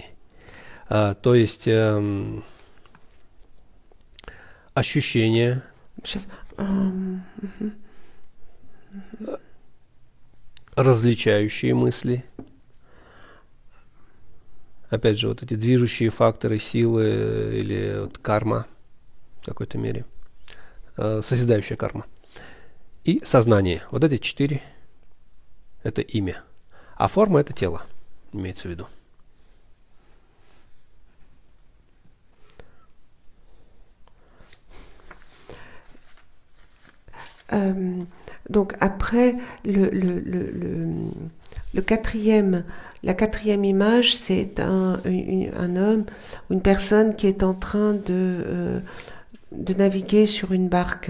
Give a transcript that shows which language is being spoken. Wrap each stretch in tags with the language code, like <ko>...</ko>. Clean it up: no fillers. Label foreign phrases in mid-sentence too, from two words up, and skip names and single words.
<ru>То есть ощущения, различающие мысли, опять же, вот эти движущие факторы, силы или вот карма в какой-то мере. Созидающая карма. И сознание. Вот эти 4 – это имя. А форма – это тело, имеется в виду.</ru> <fr>Donc après, la quatrième image, c'est un homme, une personne qui est en train de naviguer sur une barque.</fr>